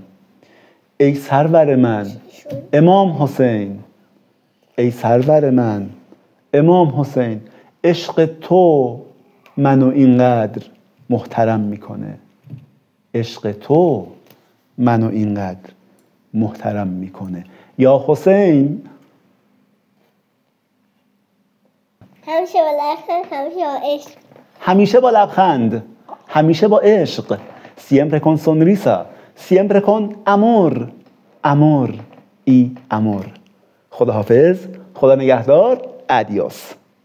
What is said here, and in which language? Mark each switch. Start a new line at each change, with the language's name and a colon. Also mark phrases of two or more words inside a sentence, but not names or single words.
Persian: ای سرور من امام حسین، عشق تو منو اینقدر محترم میکنه. یا حسین. همیشه با لبخند، همیشه با عشق.
Spanish: siempre con sonrisa, siempre con amor y amor.
Persian: خداحافظ، خدا نگهدار. ادیاس.